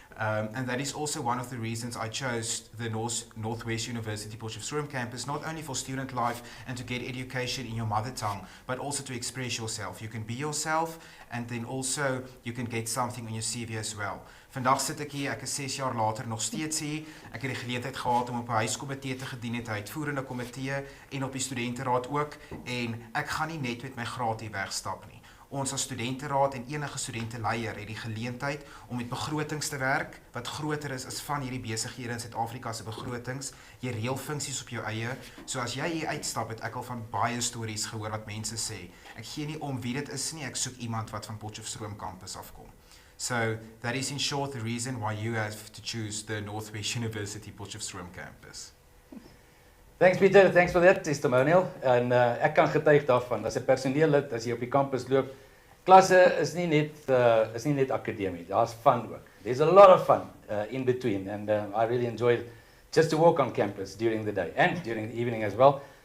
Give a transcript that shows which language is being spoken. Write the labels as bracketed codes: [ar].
[en] And that is also one of the reasons I chose the Northwest University Potchefstroom campus, not only for student life and to get education in your mother tongue, but also to express yourself. You can be yourself, and then also you can get something on your CV as well. [af] Vandag sit ek hier, ek is 6 jaar later nog steeds hier. Ek het die geleentheid gehad om op 'n huiskomitee te gedien het, uitvoerende komitee en op die studenteraad ook, en ek gaan nie net met my graad hier wegstap nie. Ons as studenteraad en enige studenteleier het die geleentheid om met begrotings te werk wat groter is as van hierdie besighede in Suid-Afrika se begrotings. Jy reël funksies op jou eie. So as jy hier uitstap, het ek al van baie stories gehoor wat mense sê. Ek gee nie om wie dit is nie, ek soek iemand wat van Potchefstroom campus afkom. [en] So that is in short the reason why you have to choose the Northwest University Potchefstroom campus. Thanks Pieter, thanks for that testimonial. [af] En ek kan getuig daarvan, as 'n personeellid, as jy op die kampus loop, klasse is nie net akademie, daar's fun ook. [en] There's a lot of fun in between, and I really enjoyed just to walk on campus during the day and during the evening as well.